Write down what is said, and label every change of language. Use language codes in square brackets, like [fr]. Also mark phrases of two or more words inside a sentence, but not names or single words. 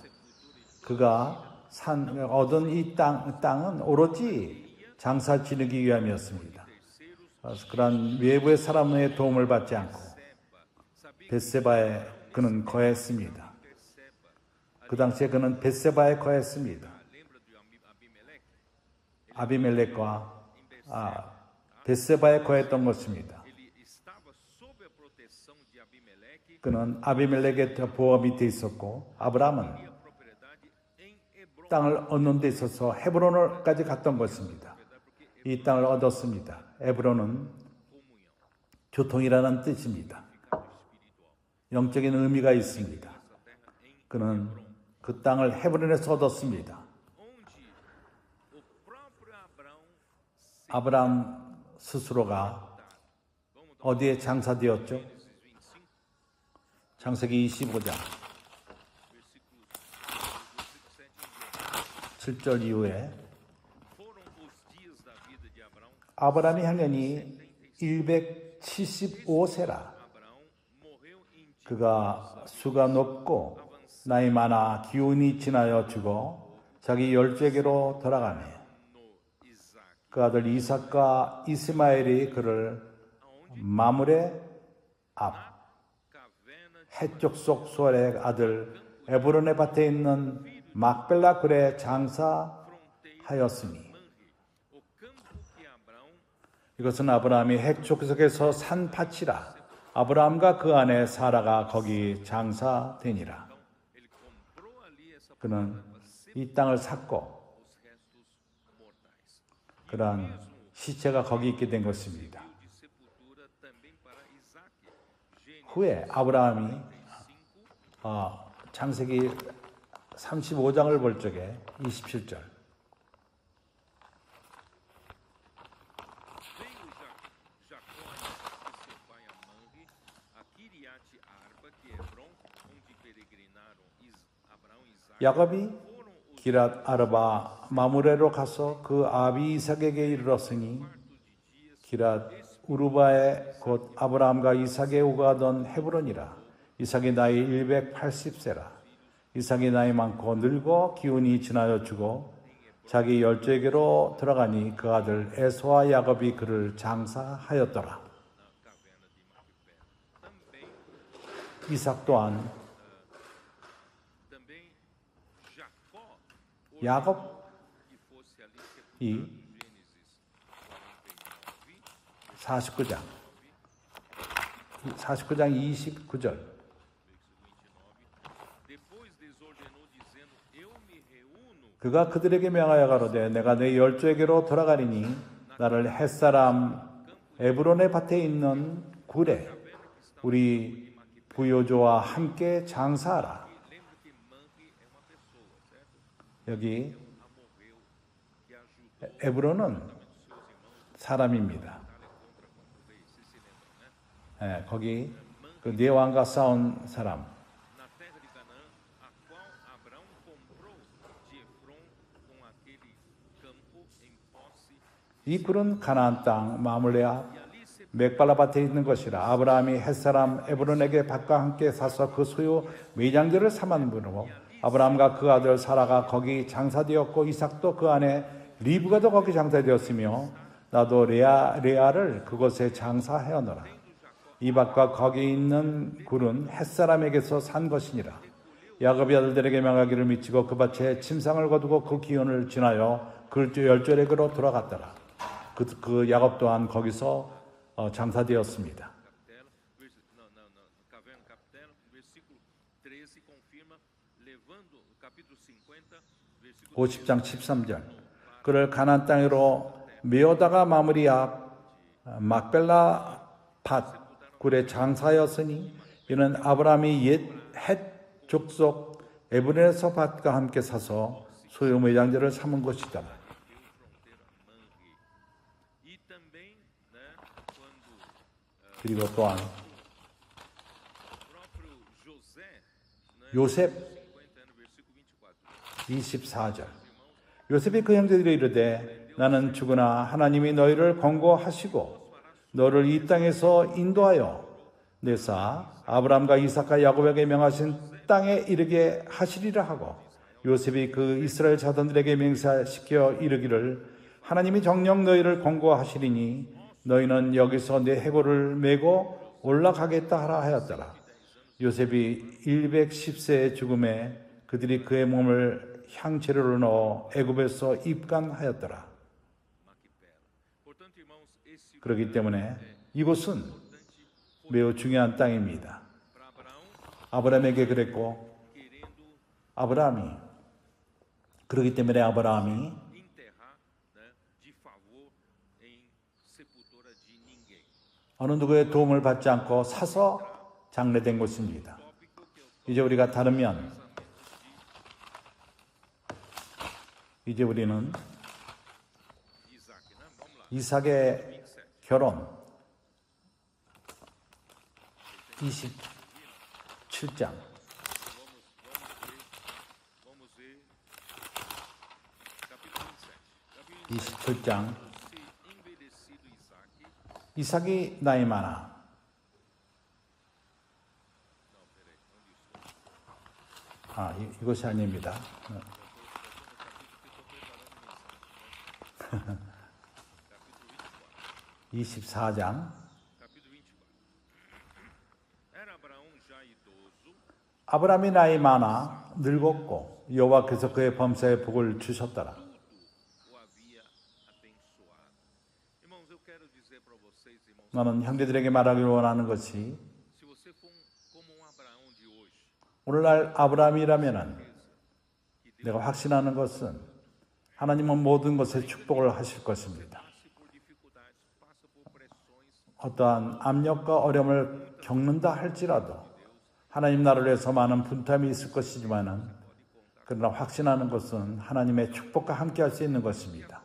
[ko] 그가 얻은 이 땅은 오로지 장사 지르기 위함이었습니다. 그런 외부의 사람의 도움을 받지 않고 벳세바에 그는 거했습니다. 그 당시에 그는 벳세바에 거했습니다. [pt] Lembra de Abimeleque? [ko] 아비멜렉과 벳세바에 거했던 것입니다. [pt] Ele estava sob a proteção de Abimeleque [ko] 그는 아비멜렉의 보호 밑에 있었고 아브라함은 [pt] e a propriedade em Hebron. [ko] 땅을 얻는 데 있어서 헤브론까지 갔던 것입니다. 이 땅을 얻었습니다. 헤브론은 [pt] Comunhão, [ko] 교통이라는 뜻입니다. [pt] espiritual. [ko] 영적인 의미가 있습니다. [pt] Essa terra em [ko] 그는 그 땅을 헤브론에서 얻었습니다. [pt] onde o próprio Abraão se [ko] 아브라함 스스로가 [pt] Vamos dar [ko] 어디에 장사되었죠? [pt] Gênesis 25, [ko] 창세기 25장 [pt] versículo 7 em diante. [ko] 7절 이후에 [pt] Foram os dias da vida de Abraão. [ko] 아브라함이 향년이 175세라. [pt] Abraão morreu em [ko] 그가 수가 높고 나이 많아 기운이 지나여 죽어 자기 열조에게로 돌아가네. [pt] no Isaac. [ko] 그 아들 이삭과 이스마엘이 그를 마므레 앞 [pt] Caverna de [ko] 해쪽 속 수알의 아들 에브론의 밭에 있는 막벨라 굴에 장사하였으니 [pt] Manre, o campo que Abraão [ko] 이것은 아브라함이 해쪽 속에서 산 밭이라. 아브라함과 그 안에 사라가 거기 장사되니라. [pt] ele comprou ali essa [ko] 그는 이 땅을 샀고 [pt] os restos mortais. [ko] 그러한 시체가 거기 있게 된 것입니다. [pt] De sepultura também para Isaac. Gênesis [ko] 후에 아브라함이 5, 창세기 35장을 볼 적에 27절 [pt] veio Jacó a Isaac, seu pai, a Manre, a Kiriate Arba, que é Hebron, onde peregrinaram Abraão e Isaac. [ko] 야곱이 [pt] Foram os [ko] 기랏 아르바 마무레로 가서 그 아비 이삭에게 이르렀으니 기랏 우르바에 곧 아브라함과 이삭의 오가던 헤브론이라. 이삭의 나이 180세라. 이삭의 나이 많고 늙어 기운이 지나여 죽어 자기 열조에게로 들어가니 그 아들 에서와 야곱이 그를 장사하였더라. [pt] na caverna de Macpela. Também, [ko] 이삭 또한 [pt] também Jacó [ko] 야곱 [pt] que fosse ali sepultado. [ko] 이 [pt] Gênesis 49, [ko] 49장 29절 [pt] depois desordenou dizendo: Eu me reúno [ko] 그가 그들에게 명하여 가로되 내가 내 열조에게로 돌아가리니 나를 햇사람 에브론의 밭에 있는 굴에 우리 부요조와 함께 장사하라. [pt] lembra que Manre é uma pessoa, certo? [ko] 여기 [pt] A morreu que ajudou [ko] 에브론은 [pt] seus irmãos [ko] 사람입니다. [pt] contra o rei. Vocês se lembram, né? [ko] 거기 그 네 왕과 싸운 사람. [pt] Na terra de Canaã, a qual Abraão comprou de Efron com aquele campo em posse, [ko] 이 굴은 가나안 땅 마물레아 [pt] e ali se [ko] 맥발라 밭에 있는 것이라. 아브라함이 햇사람 에브론에게 밭과 함께 사서 그 소유 매장들을 삼았으므로 아브라함과 그 아들 사라가 거기 장사되었고 이삭도 그 안에 리브가도 거기 장사되었으며 나도 레아를 그곳에 장사하였노라. 이 밭과 거기 있는 굴은 햇사람에게서 산 것이니라. 야곱이 아들들에게 명하기를 미치고 그 밭에 침상을 거두고 그 기온을 지나여 그 열조에게로 돌아갔더라. 그 야곱 또한 거기서 장사되었습니다. [pt] Capitela, caverna Capitela, versículo 13 confirma, levando, capítulo 50, versículo [ko] 50장 13절. 그를 가나안 땅으로 메오다가 마무리 앞 막벨라 밭 굴에 장사하였으니 이는 아브라함이 옛 족속 에브론에서 밭과 함께 사서 소유 매장지를 삼은 것이다. [pt] e também, né, quando [ko] 그리고 또한 [pt] o próprio José, né, [ko] 요셉 [pt] 50 no versículo 24, [ko] 24절. 요셉이 그 형제들이 이르되 나는 죽으나 하나님이 너희를 권고하시고 너를 이 땅에서 인도하여 내사 아브라함과 이삭과 야곱에게 명하신 땅에 이르게 하시리라 하고 요셉이 그 이스라엘 자손들에게 맹세시켜 이르기를 하나님이 정녕 너희를 권고하시리니 너희는 여기서 내 해골을 메고 올라가겠다 하라 하였더라. 요셉이 110세의 죽음에 그들이 그의 몸을 향재료로 넣어 애굽에서 입간하였더라. [pt] Portanto, irmãos, esse [ko] 그렇기 때문에 이곳은 매우 중요한 땅입니다. [pt] para Abraão, [ko] 아브라함에게 그랬고 [pt] querendo [ko] 아브라함이 그렇기 때문에 아브라함이 [pt] enterrar, né, de favor em sepultura de ninguém. [ko] 어느 누구의 도움을 받지 않고 사서 장례된 곳입니다. [pt] Tópico que eu [ko] 이제 우리가 다르면 이제 우리는 [pt] Isaac, né? Vamos lá. [ko] 이삭의 결혼 27장 [pt] Vamos ver capítulo 27. Capítulo [ko] 27장 [pt] se envelhecido Isaac. [ko] 이삭이 나이 많아. [pt] Não, peraí, onde isso? [ko] 이것이 아닙니다. [pt] Capítulo [ko] 24장 [pt] Capítulo 24. Era Abraão já idoso, [ko] 아브라함이 나이 많아 늙었고 여호와께서 그의 범사에 복을 주셨더라. [pt] o havia abençoado. Irmãos, eu quero dizer para vocês, irmãos, [ko] 나는 형제들에게 말하기 원하는 것이 [pt] se você for como um Abraão de hoje, [ko] 오늘날 아브라함이라면은 내가 확신하는 것은 하나님은 모든 것에 축복을 하실 것입니다. [pt] passe por dificuldades, passa por pressões, [ko] 어떠한 압력과 어려움을 겪는다 할지라도 하나님 나라를 위해서 많은 분담이 있을 것이지만은 그러나 확신하는 것은 하나님의 축복과 함께 할 수 있는 것입니다.